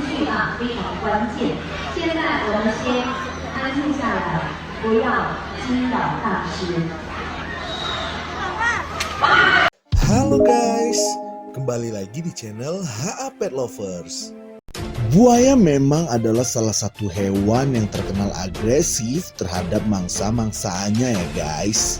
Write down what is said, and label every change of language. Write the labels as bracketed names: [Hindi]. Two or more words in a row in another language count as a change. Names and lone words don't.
[Chinese] 啊非常关键。现在我们先安静下来，不要惊扰大师。 [Indonesian] Halo guys, kembali lagi di channel HA Pet Lovers. Buaya memang adalah salah satu hewan yang terkenal agresif terhadap mangsa-mangsanya ya guys.